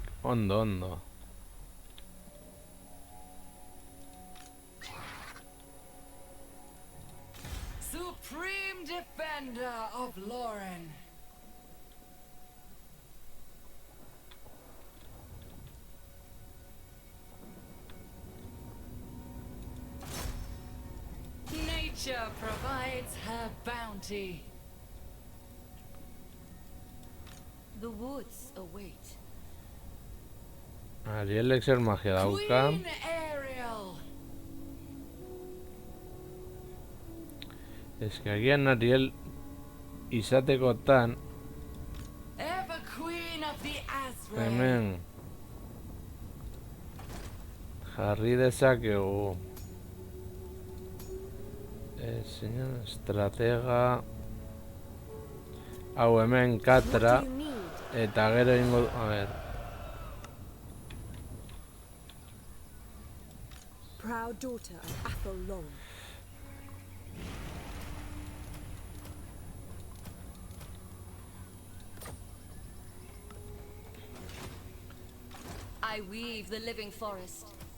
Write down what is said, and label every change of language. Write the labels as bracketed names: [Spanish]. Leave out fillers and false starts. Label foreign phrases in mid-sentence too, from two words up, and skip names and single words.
[Basque] Ondo. [English] Supreme defender of Lauren. Nature provides her bounty. The woods await. [Basque] Arielek zer magia dauka. [English] Queen Ariel. [Basque] Ez que agian Ariel izatekotan [English] Ever queen of the Azrael. [Basque] hemen jarri dezakegu [Spanish] señor estratega [Basque] hau hemen katra [English] What do you need? [Basque] eta gero ingo [Spanish] a ver [English] Proud daughter of Athel Long. I weave the living forest.